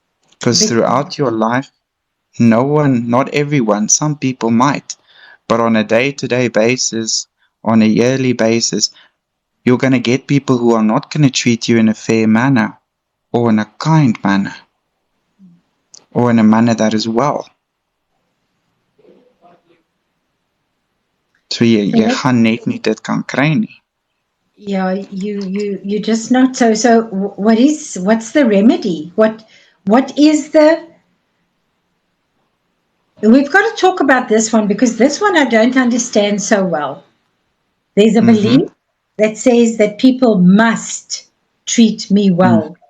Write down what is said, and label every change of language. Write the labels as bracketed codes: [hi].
[en] Because throughout your life, not everyone, some people might, but on a day-to-day basis, on a yearly basis, You're going to get people who are not going to treat you in a fair manner, or in a kind manner, or in a manner that is well. [af] So jy gaan net nie dit kan kry nie. [en] Yeah, you just not so what's the remedy? What is the We've got to talk about this one, because this one I don't understand so well. There's a belief that says that people must treat me well.